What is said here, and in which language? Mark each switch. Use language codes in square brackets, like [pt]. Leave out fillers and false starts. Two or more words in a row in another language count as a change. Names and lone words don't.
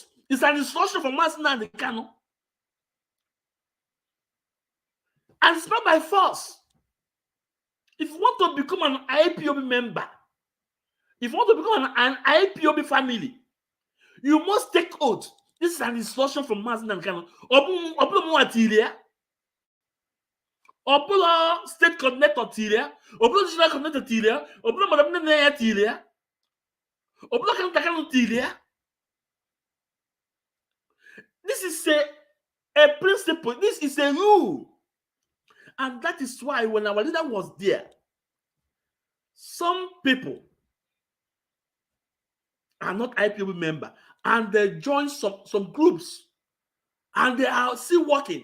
[en] It's an instruction from Mazi Nnamdi Kanu. And it's not by force. If you want to become an IPOB member, if you want to become an IPOB family, you must take oath. This is an instruction from Mazi Nnamdi Kanu. Opulo state coordinator Tilia, Opulo regional coordinator Tilia, Opulo Madam Nene Tilia, Opulo Kantakanu Tilia. This is a principle. This is a rule. And that is why when our leader was there, some people are not IPOB member and they join some groups and they are still working.